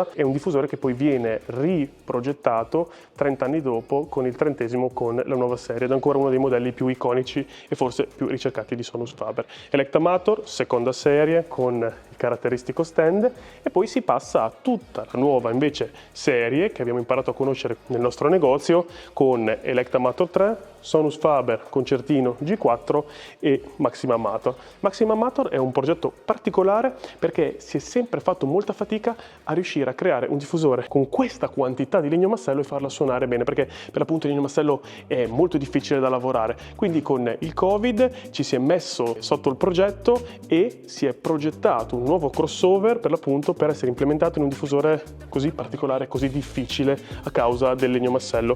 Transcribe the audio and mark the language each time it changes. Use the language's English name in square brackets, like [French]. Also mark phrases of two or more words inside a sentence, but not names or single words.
[Italian] È un diffusore che poi viene riprogettato 30 anni dopo con il 30° con la nuova serie, ed è ancora uno dei modelli più iconici e forse più ricercati di Sonus Faber. Electamator, seconda serie con il caratteristico stand, e poi si passa a tutta la nuova invece serie che abbiamo imparato a conoscere nel nostro negozio con Electamator 3, Sonus Faber Concertino G4 e Maxima Amator. Maxima Amator è un progetto particolare perché si è sempre fatto molta fatica a riuscire a creare un diffusore con questa quantità di legno massello e farla suonare bene, perché per l'appunto il legno massello è molto difficile da lavorare. Quindi con il Covid ci si è messo sotto il progetto e si è progettato un nuovo crossover per l'appunto per essere implementato in un diffusore così particolare, così difficile a causa del legno massello.